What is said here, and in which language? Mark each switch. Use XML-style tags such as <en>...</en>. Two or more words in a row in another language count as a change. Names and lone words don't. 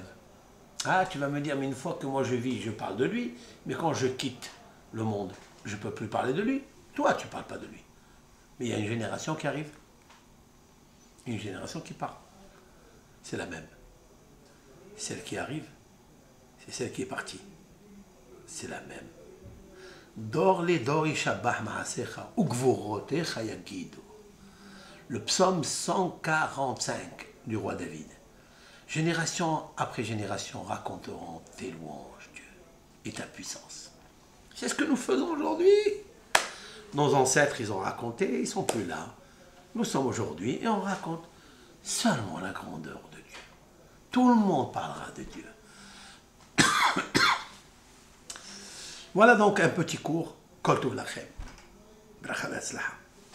<fr>Ah, tu vas me dire, mais une fois que moi je vis, je parle de lui, mais quand je quitte le monde, je ne peux plus parler de lui. Toi, tu ne parles pas de lui. Mais il y a une génération qui arrive, une génération qui part. C'est la même. Celle qui arrive, c'est celle qui est partie. C'est la même.</fr> <he>דור לדור ישבח מעשיך וגבורותיך יגידו.</he> <fr>Le psaume 145 du roi David. Génération après génération raconteront tes louanges, Dieu, et ta puissance. C'est ce que nous faisons aujourd'hui. Nos ancêtres, ils ont raconté, ils ne sont plus là. Nous sommes aujourd'hui et on raconte seulement la grandeur de Dieu. Tout le monde parlera de Dieu. Voilà donc un petit cours.</fr> <he>כל טוב לכם. ברכה והצלחה.</he>